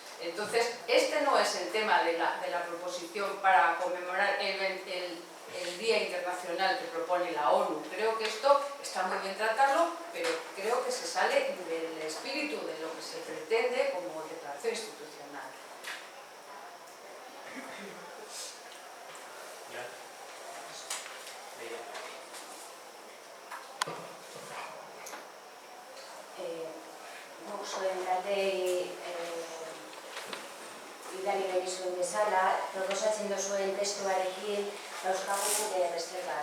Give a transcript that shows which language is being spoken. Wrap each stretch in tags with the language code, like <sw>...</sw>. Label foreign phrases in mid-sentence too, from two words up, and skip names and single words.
<es>Entonces, este no es el tema de la proposición para conmemorar el Día Internacional que propone la ONU. Creo que esto está muy bien tratarlo, pero creo que se sale del espíritu de lo que se pretende como declaración institucional.</es> <eu>Zuen taldeei bidali nahi zuen bezala, proposatzen duzuen testuarekin dauzkagun reserva.</eu>